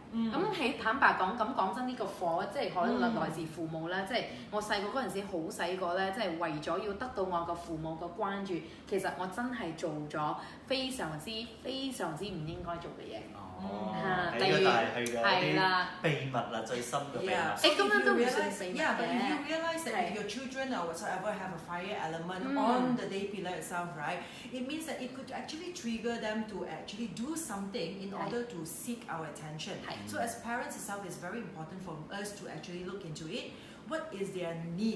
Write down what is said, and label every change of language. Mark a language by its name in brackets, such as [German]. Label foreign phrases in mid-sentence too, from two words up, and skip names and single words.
[Cantonese] 咁坦白講，咁講真呢個火，即係可能來自父母啦。即係我細個嗰陣時好細個咧，即係為咗要得到我個父母嘅關注，其實我真係做咗非常之唔應該做嘅嘢。例如係啦，秘密啦，最深嘅秘密。咁樣都唔算秘密嘅。 [English] But if you realize that if your children or whatsoever have a fire element on the day pillar itself, right, it means that it could actually trigger them to actually do something in order to seek our attention. So as parents itself, it's very important for us to actually look into it. What is their need?